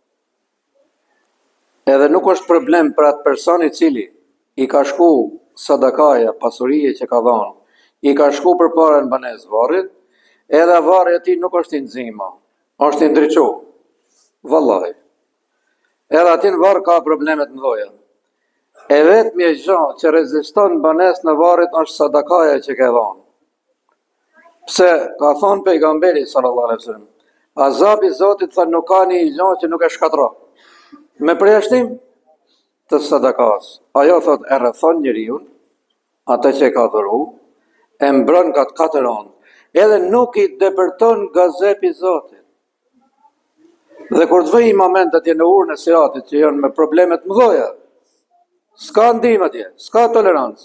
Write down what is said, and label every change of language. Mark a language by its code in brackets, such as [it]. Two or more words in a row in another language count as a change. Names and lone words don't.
[sq] Edhe nuk është problem për atë person i cili i ka shku sadakaja, pasurije që ka dhënë, i ka shku për para në banesë të varrit, edhe varri ati nuk është i nxima, është i ndriçu. Vallahi. Edhe ati në varr ka problemet mëdha. E vetmi e gjë që reziston banesë në varrit është sadakaja që ka dhënë. Pse ka thonë pejgamberi [ar] صلى الله عليه وسلم, [sq] azabi i Zotit thënë nuk ka një gjë që nuk e shkatron. Me përjashtim të sadakas. Ajo thot e rrethon njeriu, atë që ka dhuru, e mbron nga të katëron, edhe nuk i depërton gazepi i Zotit. Dhe kur të vijë moment atje në urën e siratit që janë me problemet mëdha, s'ka ndihmë atje, s'ka tolerancë.